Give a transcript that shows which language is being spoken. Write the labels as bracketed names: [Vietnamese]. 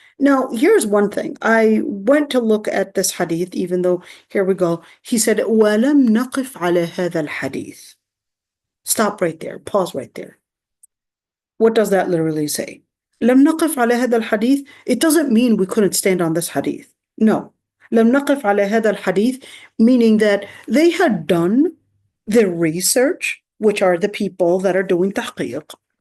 [English] Now, here's one thing. I went to look at this hadith, even though, here we go. He said, [Arabic] وَلَمْ نَقِفْ عَلَى هَذَا الْحَدِيثِ. [English] Stop right there. Pause right there. What does that literally say? [Arabic] لم نقف على هذا الحديث. [English] It doesn't mean we couldn't stand on this hadith. No. [Arabic] لم نقف على هذا الحديث, [English] meaning that they had done their research, which are the people that are doing tahqiq.